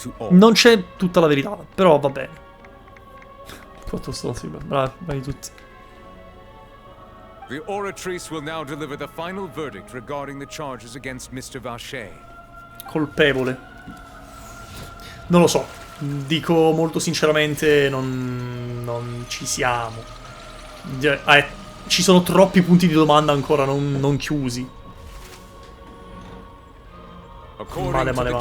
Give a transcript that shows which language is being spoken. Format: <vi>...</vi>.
<it>Non c'è tutta la verità, però va bene. Quanto stronzi, bravi tutti.</it> <en>The oratrice will now deliver the final verdict regarding the charges against Mr. Vache.</en> <it>Colpevole. Non lo so. Dico molto sinceramente, non ci siamo. Ci sono troppi punti di domanda ancora non chiusi. Male.</it>